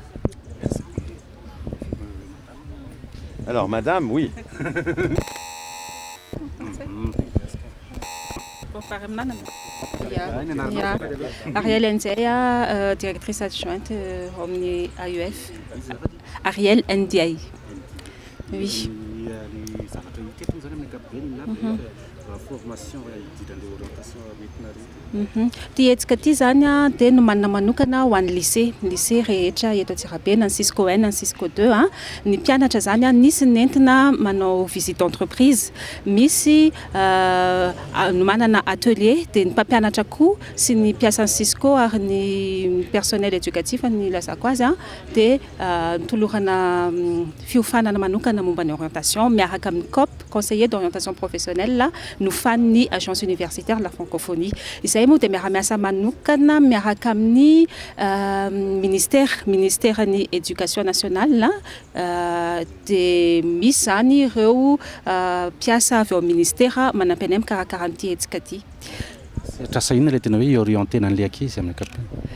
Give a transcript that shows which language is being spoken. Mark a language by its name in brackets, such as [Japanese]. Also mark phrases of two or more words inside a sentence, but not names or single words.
[French] Alors, madame, oui. Ariel Ndiaye, directrice adjointe Omni AUF. Ariel Ndiaye. Oui. [Malagasy] Ty hetsika ty zany a dia no manana manokana ho an'ny lycée rehetra eto Antsirabe na ny Cisco 1 na ny Cisco 2 a. Ny mpianatra zany a nisy nentina manao [French] visite d'entreprise, [Malagasy] misy no manana atelier dia ny mpampianatra koa sy ny mpiasan'ny Cisco ary ny [French] personnel éducatif [Malagasy] ny lazako azy a dia nitolorana fiofanana manokana momba ny orientation miaraka amin'ny COP, [French] conseiller d'orientation professionnelle [Malagasy] nofan'ny [French] agence universitaire de la francophonie. [Malagasy] Izay moa dia miara-miasa manokana miaraka amin'ny ministère-ny [French] éducation nationale [Malagasy] dia misy zany ireo mpiasa avy ao ministère manampy anay mikarakara an'ity hetsika ty. Trasa inona ilay tena hoe orienté an'ilay ankizy amin'ny ankapobeny?